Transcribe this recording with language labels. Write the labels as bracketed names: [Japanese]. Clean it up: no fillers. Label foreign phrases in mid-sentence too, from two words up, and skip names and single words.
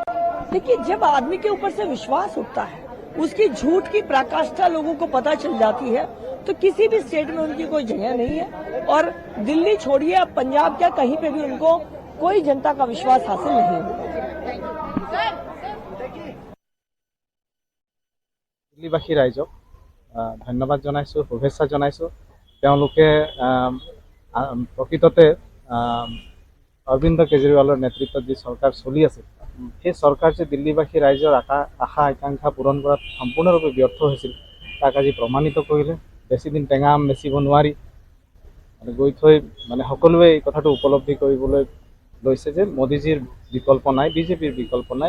[Hindi] देखिए, जब आदमी के ऊपर से विश्वास उठता है, उसकी झूठ की पराकाष्ठा लोगों को पता चल जाती है, तो किसी भी स्टेट में उनकी कोई जगह नहीं है। और दिल्ली छोड़िए, अब पंजाब क्या, कहीं पे भी उनको कोई जनता का विश्वास हासिल नहीं होगा। [Assamese] দিল্লীবাসী ৰাইজক ধন্যবাদ জনাইছোঁ, শুভেচ্ছা জনাইছোঁ। তেওঁলোকে প্ৰকৃততে অৰবিন্দ কেজৰীৱালৰ নেতৃত্বত যি চৰকাৰ চলি আছে, সেই চৰকাৰ যে দিল্লীবাসী ৰাইজৰ আশা আকাংক্ষা পূৰণ কৰাত সম্পূৰ্ণৰূপে ব্যৰ্থ হৈছিল, তাক আজি প্ৰমাণিত কৰিলে। বেছি দিন টেঙা আম বেচিব নোৱাৰি গৈ থৈ সকলোৱে এই কথাটো উপলব্ধি কৰিবলৈ লৈছে যে মোদীজীৰ বিকল্প নাই, বিজেপিৰ বিকল্প নাই।